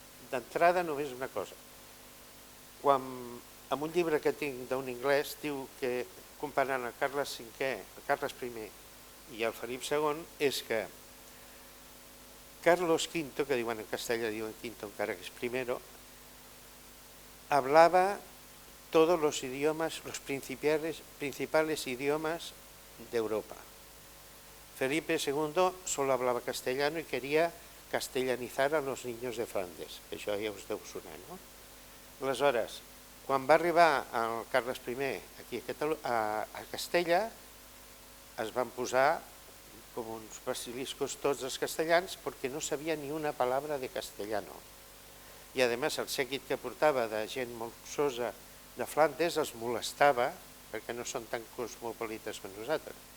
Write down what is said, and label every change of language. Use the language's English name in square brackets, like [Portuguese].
[Catalan] D'entrada només una cosa. En un llibre que tinc d'un anglès diu que comparant el Carles V, el Carles I i el Felip II és que Carlos V, que diuen en castellà, diuen Quinto encara que és primero, [Spanish] hablaba todos los idiomas, los principales idiomas de Europa. Felipe II solo hablaba castellano y quería castellanizar a los niños de Flandes, que [Catalan] això ja us deu sonar, no? Aleshores, Quan va arribar el Carles I aquí a Castella, es van posar com uns basiliscos tots els castellans perquè no sabia ni una paraula de castellano. I a més el séquit que portava de gent molt luxosa de Flandes els molestava perquè no són tan cosmopolites com nosaltres.